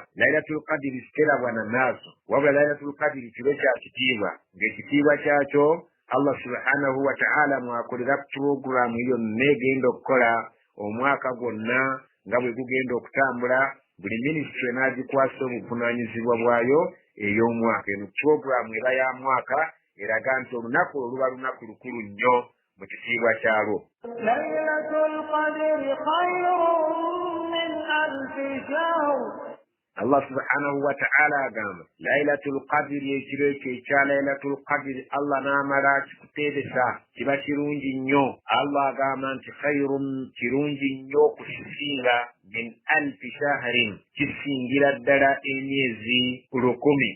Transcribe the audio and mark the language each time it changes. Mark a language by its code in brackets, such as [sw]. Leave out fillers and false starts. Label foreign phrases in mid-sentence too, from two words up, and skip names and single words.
[lg] Laylatul Qadr siterabwa na naaso wabula Laylatul Qadr kiro kya kitiibwa ng'ekitiibwa kyakyo Allah [ar] سبحانه وتعالى [lg] mwakolera program iyo negenda okukola omwaka gwonna nga bwe gugenda okutambula buli ministry n'agikwasa obuvunaanyizibwa bwayo ey'omwaka. Eno program eba ya mwaka eraga nti olunaku oluba lunaku lukulu nnyo mu kitiibwa kyalwo. [ar] ليلة القدر خير من ألف شهر. [lg] Allah [ar] سبحانه وتعالى [lg] agamba Lailatul Qadri ekiro ekyo ekya Lailatul Qadri Allah n'amala kikuteebesa kiba kirungi nnyo. Allah agamba nti khayrun kirungi nnyo okusinga [ar] من ألف شهر [lg] kisingira ddala emyezi 1000.